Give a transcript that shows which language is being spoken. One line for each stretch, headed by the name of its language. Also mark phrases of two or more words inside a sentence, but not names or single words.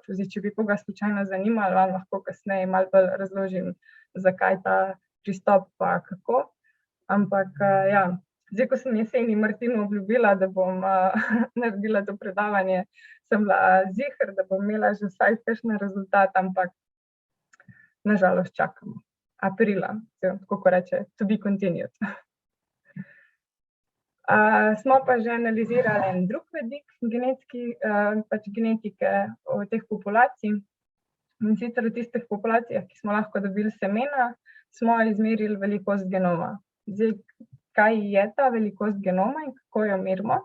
Slovenian: Zdaj, če bi koga slučajno zanimalo, vam lahko kasneje malo bolj razložim, zakaj ta pristop pa kako. Ampak zdaj, ko sem jeseni Martinu obljubila, da bom naredila to predavanje, sem bila ziher, da bom imela že vsaj kakšen rezultat, ampak na žalost čakamo. Aprila, tako ko reče,
English: to be continued.
Slovenian: Smo pa že analizirali en drug vidik genetike teh populacij. In sicer v tistih populacijah, ki smo lahko dobili semena, smo izmerili velikost genoma. Zdaj, kaj je ta velikost genoma in kako jo merimo?